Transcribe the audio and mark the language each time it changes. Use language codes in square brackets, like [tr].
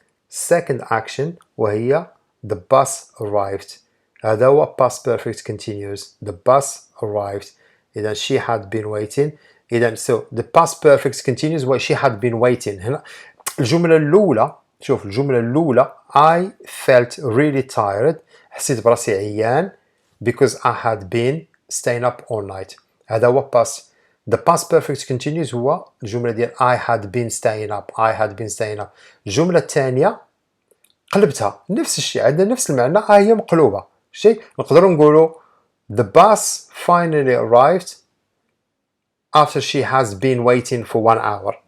[en] second action وهي the bus arrived. [ar] هذا هو [en] past perfect continuous. The bus arrived. إذا she had been waiting. إذا so the past perfect continuous was she had been waiting. [ar] هنا الجملة الأولى شوف الجملة الأولى [en] I felt really tired. [ar] حسيت براسي عيان [en] because I had been staying up all night. [ar] هذا هو past. [en] The past perfect continuous [ar] هو الجملة ديال [en] I had been staying up. [ar] الجملة الثانية قلبتها نفس الشيء. عندنا نفس المعنى هي مقلوبة. شيء نقدروا نقولوا [en] the bus finally arrived after she has been waiting for 1 hour.